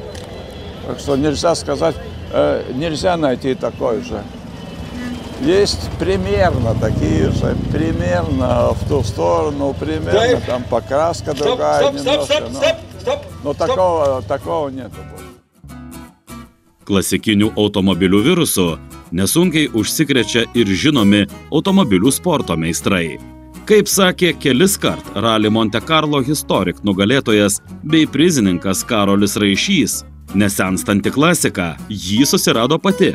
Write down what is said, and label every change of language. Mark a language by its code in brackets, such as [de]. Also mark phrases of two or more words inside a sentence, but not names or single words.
[ru] Так что нельзя сказать, нельзя найти такой же. Есть примерно такие же, примерно в ту сторону, примерно там покраска другая немножко. Но такого нет. [lt] Klasikinių automobilių virusu nesunkiai užsikrečia ir žinomi automobilių sporto meistrai. Kaip sakė keliskart Rally Monte Carlo Historic nugalėtojas bei prizininkas Karolis Raišys, nesenstanti klasika jį susirado pati.